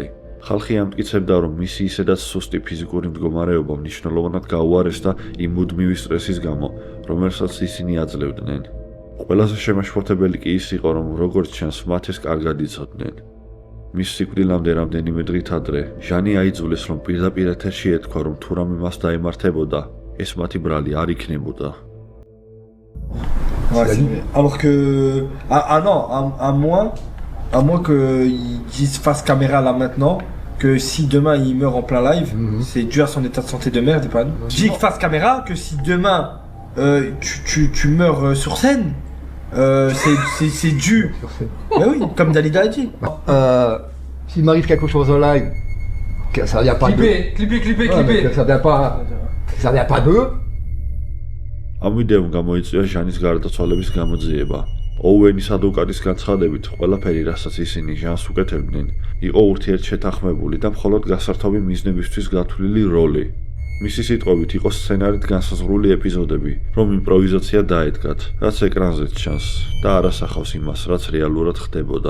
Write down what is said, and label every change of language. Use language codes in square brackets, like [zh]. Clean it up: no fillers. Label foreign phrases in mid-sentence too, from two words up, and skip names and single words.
[ka] ხალხი ამტკიცებდა, რომ მისი ისედაც სუსტი ფიზიკური მდგომარეობა მნიშვნელოვნად გაუარესდა იმ მუდმივი სტრესის გამო, რომელსაც ისინი აძლევდნენ. ყველაზე შემაშფოთებელი კი ის იყო, რომ როგორც ჩანს, მათ ეს კარგად იცოდნენ. მის სიკვდილამდე რამდენიმე დღით ადრე, ჟანი აიძულეს, რომ პირდაპირ ეთერში ეთქვა, რომ თუ რამე მას დაემართებოდა, ეს მათი ბრალი არ იქნებოდა. [fr] Alors que non, à moins qu'ils disent face caméra là maintenant que si demain il meurt en plein live, c'est dû à son état de santé de merde, pas. Dis face caméra que si demain tu meurs sur scène, c'est dû. Mais oui, comme Dalida a dit. S'il m'arrive quelque chose en live, que ça n'y a pas deux. Ouais, mais que ça n'y a pas deux. [ka] ამ ვიდეომ გამოიწვია ჟანის გარდაცვალების გამოძიება. ოუენის ადვოკატის განცხადებით, ყველაფერი, რასაც ისინი ჟანს უკეთებდნენ, იყო ურთიერთშეთანხმებული და მხოლოდ გასართობი მიზნებისთვის გათვლილი როლი. მისი სიტყვებით იყო სცენარით განსაზღვრული ეპიზოდები, რომ იმპროვიზაცია დაედგათ, რაც ეკრანზეც ჩანს და არ ასახავს იმას, რაც რეალურად ხდებოდა.